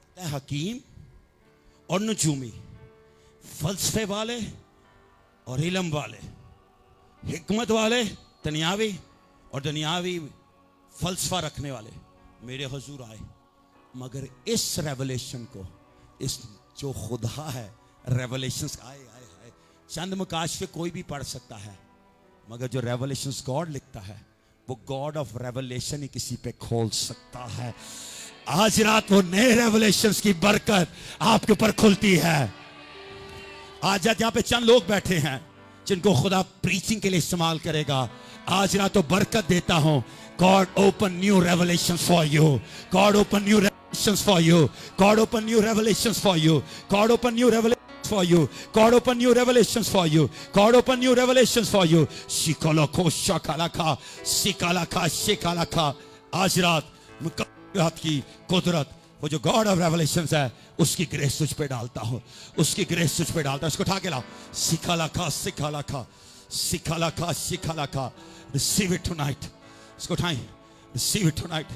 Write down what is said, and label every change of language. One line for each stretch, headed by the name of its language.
Hindi: हकीम और नजूमी, फलसफे वाले और इल्म वाले, हिकमत वाले, दुनियावी और दुनियावी फलसफा रखने वाले मेरे हुजूर आए, मगर इस रेवलेशन को, इस जो खुदा है, रेवलेशंस आए आए आए, चंद मुकाशफे कोई भी पढ़ सकता है, मगर जो रेवलेशंस गॉड लिखता है वो गॉड ऑफ रेवलेशन ही किसी पे खोल सकता है। आज रात वो नए रेवलेशंस की बरकत आपके ऊपर खुलती है। आज रात यहाँ पे चंद लोग बैठे हैं जिनको खुदा प्रीचिंग के लिए इस्तेमाल करेगा। आज रात तो बरकत देता हूं,
English: God open new revelations for you. God open new revelations for you. God open new revelations for you. God open new revelations for you. God open new revelations for you. God open new revelations for you. शिकालाखो शकालाखा, शिकालाखा शिकालाखा।
Hindi: आज रात मुकद्दरात की कुदरत, वो जो God of revelations है, उसकी grace तुझ पे डालता हूं, उसकी ग्रेस तुझ पे डालता हूं। उसको उठा के लाओ, शिकालाखा शिकालाखा, शिकालाखा शिकालाखा।
English: receive it tonight,
Hindi: इसको उठाएं,
English: Receive it tonight.